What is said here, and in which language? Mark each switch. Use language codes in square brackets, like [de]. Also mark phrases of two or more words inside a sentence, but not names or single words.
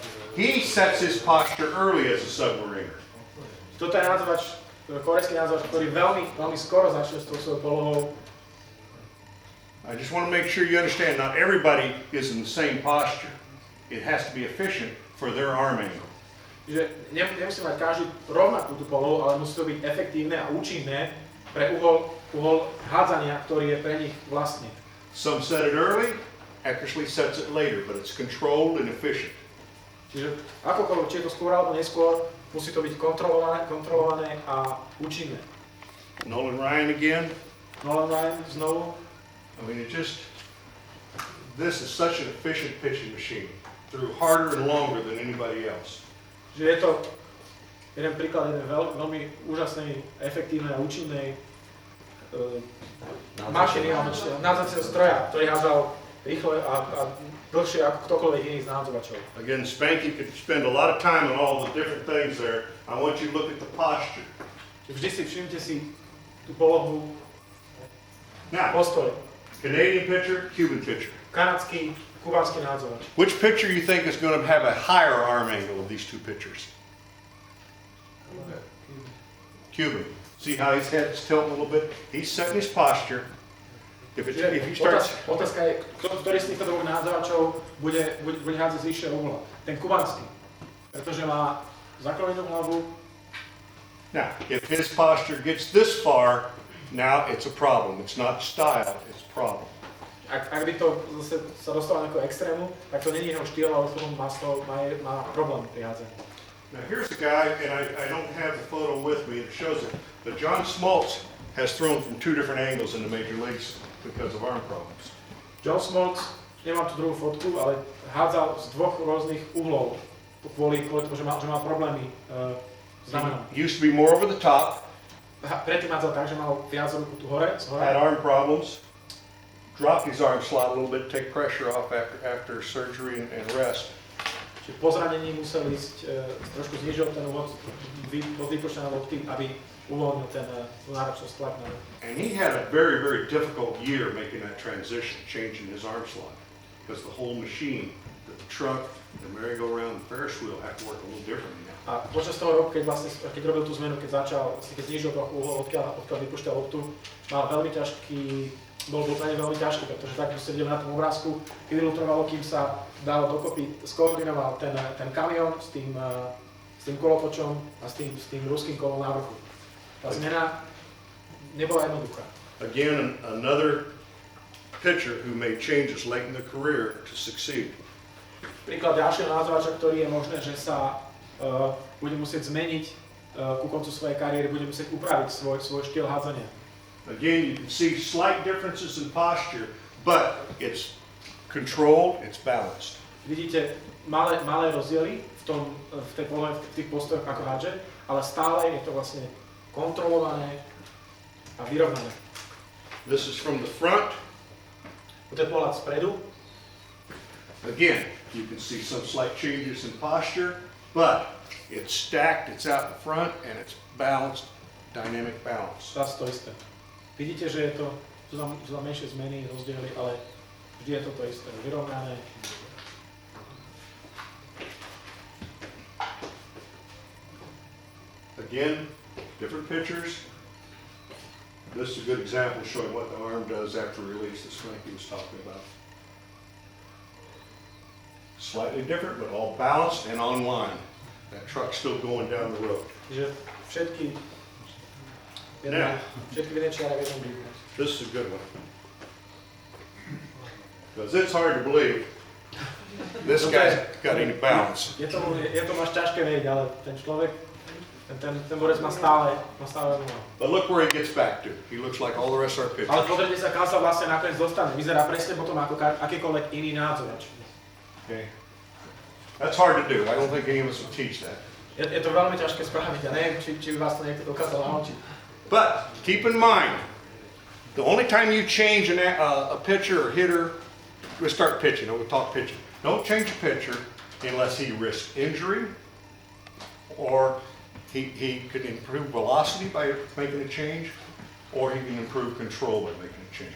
[en] He sets his posture early as a submariner. [sk] Toto je nádzovač, korejský nádzovač, ktorý veľmi skoro začne s tou svojou polohou. [en] I just want to make sure you understand, not everybody is in the same posture. It has to be efficient for their arm angle. [sk] Že nemusí mať každý rovnakú tú polohu, ale musí to byť efektívne a účinné pre uhol hádzania, ktorý je pre nich vlastný. [en] Some set it early, Eckersley sets it later, but it's controlled and efficient. [sk] Čiže akokoľvek, či je to skôr alebo neskôr, musí to byť kontrolované a účinné. [en] Nolan Ryan again. [sk] Nolan Ryan znovu. [en] I mean, this is such an efficient pitching machine. Threw harder and longer than anybody else. [sk] Že je to jeden príklad, veľmi úžasnej, efektívnej a účinnej mašiny, nádzacieho stroja, ktorý hádzal rýchle a dlhšie ako ktokoľvek iný z nádzovačov. [en] Again, Spanky could spend a lot of time on all the different things there. I want you to look at the posture. [sk] Vždy si všimte si tú polohu, [en] Now, [sk] postoj. [en] Canadian pitcher, Cuban pitcher. [sk] Kanadský, kubánsky nádzovač. [en] Which pitcher you think is going to have a higher arm angle of these two pitchers? Cuban. See how his head's tilting a little bit? He's setting his posture. If he starts... [sk] Otázka je, ktorý z týchto dvoch nádzovačov bude hádzať z vyššieho uhla. Ten kubánsky, pretože má zaklovenú hlavu. [en] Now, if his posture gets this far, now it's a problem. It's not style, it's a problem. [sk] Ak by to zase sa dostalo na nejakého extrému, tak to není jeho štýl, ale potom má problém pri hádzaní. [en] Now here's a guy, and I don't have the photo with me, it shows it, but John Smoltz has thrown from two different angles in the major leagues because of arm problems. [sk] John Smoltz, nemám tu druhú fotku, ale hádzal z dvoch rôznych uhlov, kvôli tomu, že má problémy s ramenom. [en] He used to be more over the top, [sk] Predtým hádzal tak, že mal viac ruku tu hore, z hora. [en] had arm problems, dropped his arm slot a little bit, take pressure off after surgery and rest. [sk] Čiže po zranení musel ísť, trošku znižil ten úvod od vypušťané lopty, aby uvoľnil tú náročnosť tlak na ruku. [en] And he had a very, very difficult year making that transition, changing his arm slot. Because the whole machine, the truck, the merry-go-round, the Ferris wheel have to work a little differently now. [sk] A počas toho roku, keď robil tú zmenu, keď znižil trochu uhol, odkiaľ vypušťal loptu, mal veľmi ťažký, bol pre ne veľmi ťažký, pretože tak, ako ste videli na tom obrázku, chvíľu trvalo, kým sa dal dokopy, skoordinoval ten kamión s tým kolotočom a s tým ruským kolom na vrchu. Tá zmena nebola jednoduchá. [en] Again, another pitcher who made changes late in the career to succeed. [sk] Príklad ďalšieho nádzovača, ktorý je možné, že sa bude musieť zmeniť ku koncu svojej kariéry, bude musieť upraviť svoj štýl hádzania. [en] Again, you can see slight differences in posture, but it's controlled, it's balanced. [sk] Vidíte malé rozdiely v tej polohe, v tých postojoch ako hádže, ale stále je to vlastne kontrolované a vyrovnané. [en] This is from the front. [sk] To je pohľad spredu. [en] Again, you can see some slight changes in posture, but it's stacked, it's out in front, and it's balanced, dynamic balance. [sk] Zase to isté. Vidíte, že sú tam menšie zmeny, rozdiely, ale vždy je to isté, vyrovnané. [en] Again, different pictures. This is a good example showing what the arm does after release that Frankie was talking about. Slightly different, but all balanced and on line. That truck's still going down the road. [sk] Čiže všetky v jednej čiare v jednom výbuchu. [en] This is a good one. Because it's hard to believe this guy's got any balance. [sk] Je to máš ťažké vedieť, ale ten človek, ten borec má stále rovnováhu. [en] But look where he gets back to. He looks like all the rest of our [sk] Ale [en] pitchers. [sk] pozrite sa, kam sa vlastne nakoniec dostane. Vyzerá presne potom ako akýkoľvek iný nádzovač. [en] Okay? That's hard to do. I don't think any of us will teach that. [sk] Je to veľmi ťažké spraviť a neviem, či by vás to niekto dokázal naučiť. [en] But keep in mind, the only time you change a pitcher or hitter, we'll start pitching. We'll talk pitching. Don't change a pitcher unless he risks injury or he could improve velocity by making a change, or he can improve control by making a change.